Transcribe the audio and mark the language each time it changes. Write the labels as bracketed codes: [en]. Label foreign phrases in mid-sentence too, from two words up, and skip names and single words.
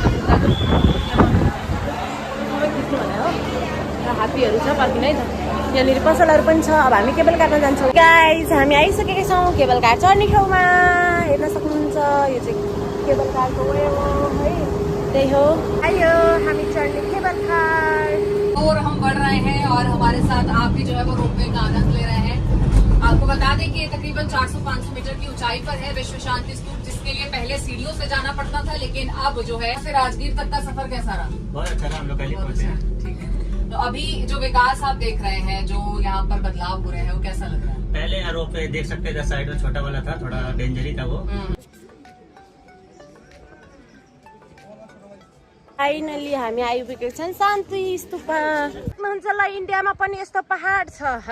[ne] र हात्तीहरू छ पर्खिन है त यहाँनिर पसलहरू पनि छ अब हामी [en] cable carमा [ne] जान्छौँ गाइज हामी आइसकेका छौँ [en] cable car [ne] चढ्ने ठाउँमा हेर्न सक्नुहुन्छ यो चाहिँ [en] cable carको [ne] वे हो है त्यही हो आयो हामी चढ्ने [en] cable car [hi] और हम बढ़ रहे हैं और हमारे साथ आप भी जो है वो रोपवे का आनंद ले रहे हैं आपको बता दें कि ये तकरीबन 400-500 मीटर की ऊंचाई पर है विश्व शांति स्तूप जिसके लिए पहले सीढ़ियों से जाना पड़ता था लेकिन अब जो है राजगीर तक का सफर कैसा रहा बहुत अच्छा रहा हम लोग कल ही पहुंचे हैं ठीक है तो अभी जो विकास आप देख रहे हैं जो यहाँ पर बदलाव हो रहे हैं वो कैसा लग रहा है पहले यहाँ रोप पे देख सकते थे साइड में छोटा वाला था थोड़ा डेंजरी था वो [ne] फाइनली हामी आइपुगेका छौँ शान्ति स्तूपमा हुन्छ ल इन्डियामा पनि यस्तो पहाड छ है